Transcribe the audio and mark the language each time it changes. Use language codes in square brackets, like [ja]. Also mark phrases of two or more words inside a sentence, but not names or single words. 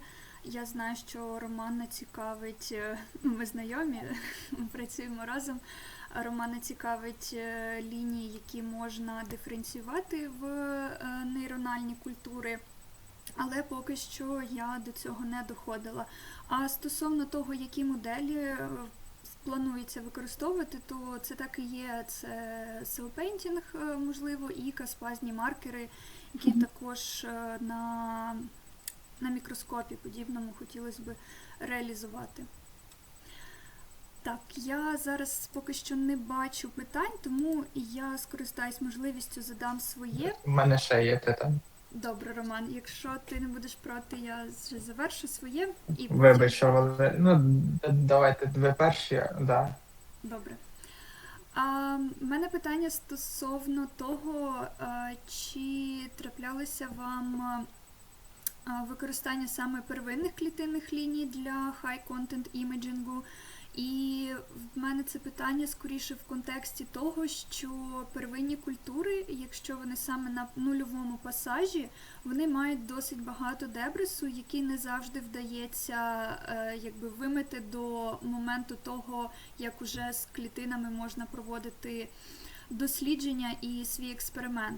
[uk] Я знаю, що Романа цікавить, ми знайомі, працюємо разом, Романа цікавить лінії, які можна диференціювати в нейрональні культури, але поки що я до цього не доходила. А стосовно того, які моделі планується використовувати, то це так і є, це cell-painting, можливо, і каспазні маркери, які також на мікроскопі подібному хотілося б реалізувати. Так, я зараз поки що не бачу питань, тому я скористаюсь можливістю, задам своє. У мене ще є питання. Добре, Роман, якщо ти не будеш проти, я вже завершу своє. І Вибач, що Валерія. Ну, давайте ви перші, да. Добре. У мене питання стосовно того, чи траплялося вам використання саме первинних клітинних ліній для high-content іміджингу, І в мене це питання скоріше в контексті того, що первинні культури, якщо вони саме на нульовому пасажі, вони мають досить багато дебрису, який не завжди вдається вимити до моменту того, як уже з клітинами можна проводити дослідження і свій експеримент.